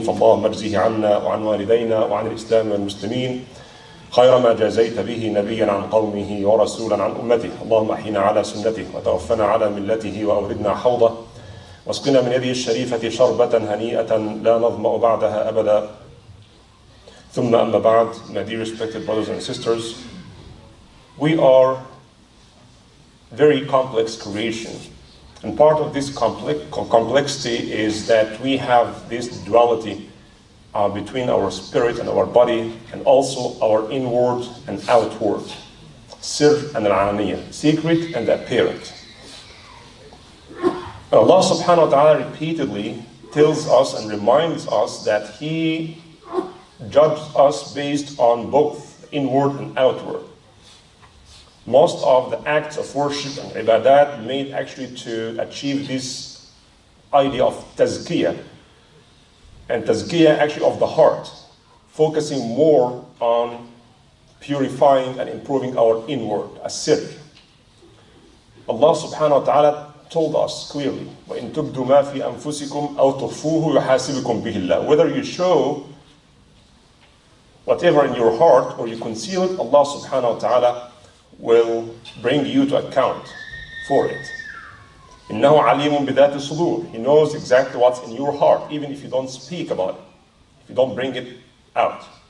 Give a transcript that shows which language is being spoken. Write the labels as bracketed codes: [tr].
[ar] فاللهم اجزه عنا وعن والدينا وعن الإسلام والمسلمين خير ما جازيت به نبيا عن قومه ورسولا عن أمته. اللهم أحينا على سنته وتوفنا على ملته وأوردنا حوضه واسقنا من يده الشريفة شربة هنيئة لا نظمأ بعدها أبدا. ثم أما بعد, [en] my dear respected brothers and sisters, we are very complex creation. And part of this complexity is that we have this duality between our spirit and our body, and also our inward and outward, sir and al-alaniya, secret and apparent. Allah subhanahu wa ta'ala repeatedly tells us and reminds us that He judges us based on both inward and outward. Most of the acts of worship and ibadat made actually to achieve this idea of tazkiyah, and tazkiyah actually of the heart, focusing more on purifying and improving our inward, as-sirr. Allah subhanahu wa ta'ala told us clearly, [ar] وَإِن تُبْدُوا مَا فِي أَنفُسِكُمْ أَوْ تُخْفُوهُ يُحَاسِبُكُم بِهِ اللَّهُ. [en] Whether you show whatever in your heart or you conceal it, Allah subhanahu wa ta'ala will bring you to account for it. [ar] إِنَّهُ عَلِيمٌ بِذَاتِ الصُّدُورِ. [en] He knows exactly what's in your heart, even if you don't speak about it, if you don't bring it out.